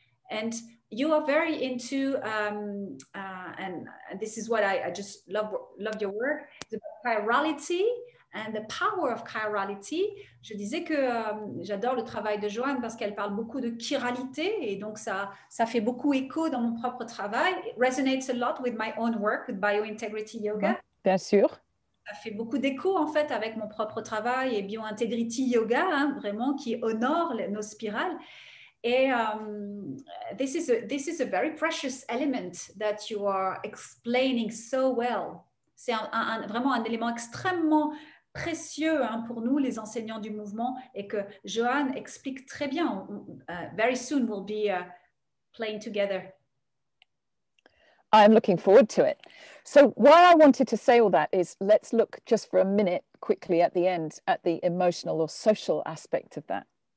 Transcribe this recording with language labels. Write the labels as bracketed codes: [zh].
[en] And you are very into, and this is what I just love your work, the chirality and the power of chirality. [fr] Je disais que j'adore le travail de Joanne parce qu'elle parle beaucoup de chiralité et donc ça fait beaucoup écho dans mon propre travail. [en] It resonates a lot with my own work, with biointegrity yoga. [fr] Bien sûr. Ça fait beaucoup d'écho en fait avec mon propre travail et biointegrity yoga, vraiment qui honore nos spirales. [en] Et this is a very precious element that you are explaining so well. [fr] C'est vraiment un élément extrêmement précieux pour nous, les enseignants du mouvement, et que Joanne explique très bien. [en] Very soon we'll be playing together. I'm looking forward to it. So why I wanted to say all that is let's look just for a minute quickly at the end at the emotional or social aspect of that.